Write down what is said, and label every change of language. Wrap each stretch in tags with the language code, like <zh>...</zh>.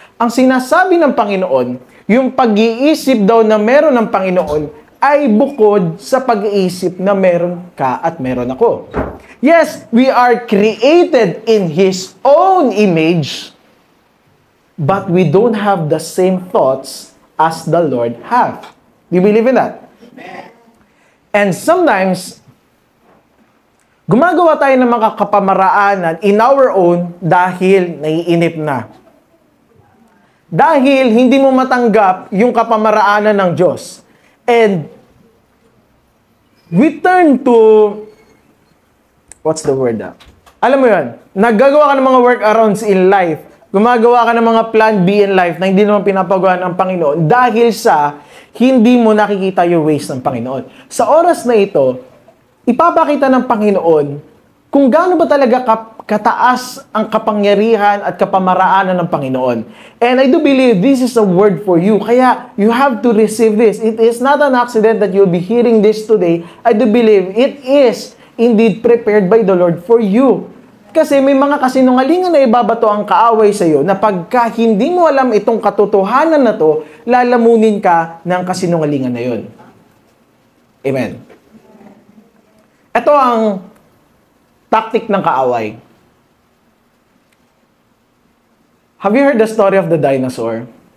<tl>Ang sinasabi ng Panginoon, yung pag-iisip daw na meron ng Panginoon ay bukod sa pag-iisip na meron ka at meron ako.</tl> <en>Yes, we are created in His own image, but we don't have the same thoughts as the Lord have. Do you believe in that? Amen. And sometimes,</en> <tl>gumagawa tayo ng mga kapamaraanan</tl> <en>in our own</en> <tl>dahil naiinip na. Dahil hindi mo matanggap yung kapamaraanan ng Diyos.</tl> <en>And we turn to, what's the word?</en> <tl>Alam mo yun, naggagawa ka ng mga</tl> <en>workarounds in life,</en> <tl>gumagawa ka ng mga</tl> <en>plan B in life</en> <tl>na hindi naman pinapagawa ng Panginoon dahil sa hindi mo nakikita yung ways ng Panginoon. Sa oras na ito, ipapakita ng Panginoon kung gaano ba talaga kataas ang kapangyarihan at kapamaraanan ng Panginoon.</tl> <en>And I do believe this is a word for you.</en> <tl>Kaya</tl> <en>you have to receive this. It is not an accident that you'll be hearing this today. I do believe it is indeed prepared by the Lord for you.</en> <tl>Kasi may mga kasinungalingan na ibabato ang kaaway sa iyo na pagka hindi mo alam itong katotohanan na to, lalamunin ka ng kasinungalingan na yun. Amen. Ito ang tactic ng kaaway.</tl> <en>Have you heard the story of the dinosaur?</en>